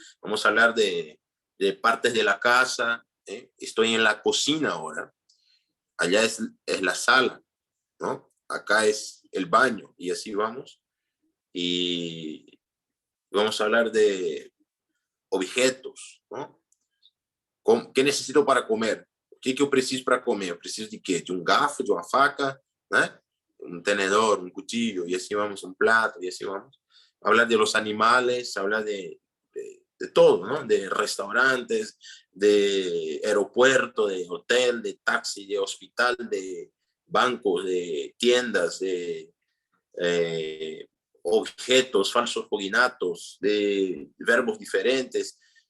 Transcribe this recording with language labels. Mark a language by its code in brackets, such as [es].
[es] Vamos a hablar de partes de la casa, ¿eh? Estoy en la cocina ahora, allá es la sala, ¿no? Acá es el baño, y así vamos. Y vamos a hablar de objetos, ¿no? ¿Qué necesito para comer? [pt] O que eu preciso para comer? Eu preciso de quê? De um garfo, de uma faca, né? [es] un tenedor, un cuchillo, y así vamos, un plato, y así vamos. Hablar de los animales, hablar de todo, ¿no? De restaurantes, de aeropuerto, de hotel, de taxi, de hospital, de bancos, de tiendas, de objetos, falsos cognatos, de verbos diferentes.